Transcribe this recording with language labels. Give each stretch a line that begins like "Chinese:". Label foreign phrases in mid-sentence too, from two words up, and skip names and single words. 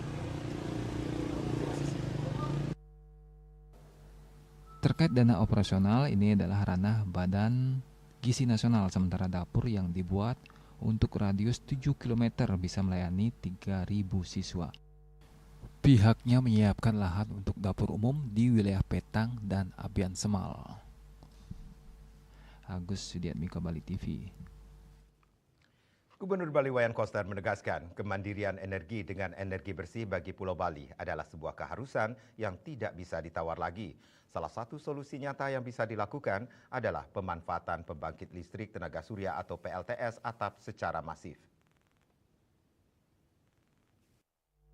Indonesian: Terkait dana operasional, ini adalah ranah Badan Gizi Nasional, sementara dapur yang dibuat untuk radius 7 km bisa melayani 3.000 siswa. Pihaknya menyiapkan lahan untuk dapur umum di wilayah Petang dan Abian Semal. Agus Sudiatmiko, Bali TV. Gubernur Bali Wayan Koster menegaskan kemandirian energi dengan energi bersih bagi Pulau Bali adalah sebuah keharusan yang tidak bisa ditawar lagi. Salah satu solusi nyata yang bisa dilakukan adalah pemanfaatan pembangkit listrik tenaga surya atau PLTS atap secara masif.